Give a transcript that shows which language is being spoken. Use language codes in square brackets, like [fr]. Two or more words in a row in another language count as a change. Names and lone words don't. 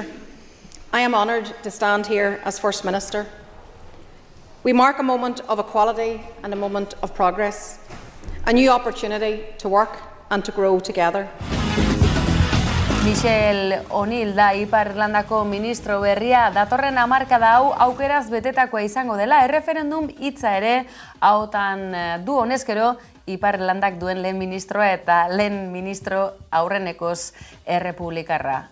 [en] I am honoured to stand here as First Minister. We mark a moment of equality and a moment of progress, a new opportunity to work and to grow together. [eu] Michel O'Neill da Ipar Irlandako ministro berria, datorren hamarkada hau aukeraz betetakoa izango dela, erreferendum hitza ere hautan du honezkero Ipar Irlandak duen lehen ministroa eta lehen ministro aurrenekoz errepublikarra.